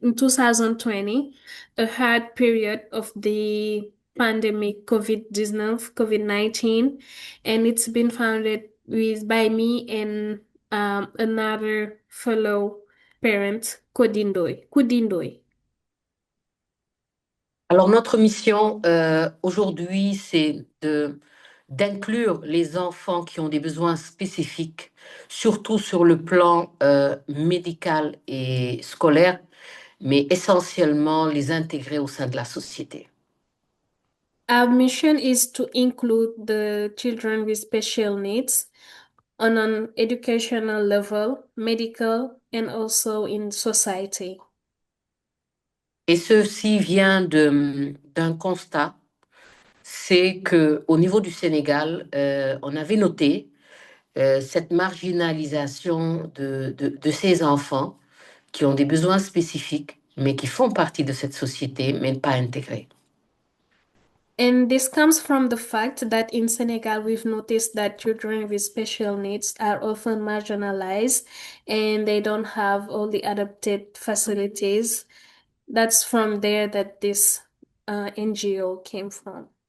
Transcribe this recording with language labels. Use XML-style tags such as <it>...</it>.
<en>In 2020, a hard period of the pandemic COVID-19, and it's been founded by me and another fellow parent, Kudindoy.</en> <fr>Alors, notre mission aujourd'hui, c'est d'inclure les enfants qui ont des besoins spécifiques, surtout sur le plan médical et scolaire, mais essentiellement les intégrer au sein de la société.</fr> <en>Our mission is to include the children with special needs on an educational level, medical, and also in society.</en> <fr>Et ceci vient d'un constat, c'est qu'au niveau du Sénégal, on avait noté cette marginalisation de ces enfants qui ont des besoins spécifiques mais qui font partie de cette société, mais pas intégrés.</fr> <en>And this comes from the fact that in Senegal, we've noticed that children with special needs are often marginalized and they don't have all the adapted facilities. That's from there that this NGO came from.</en>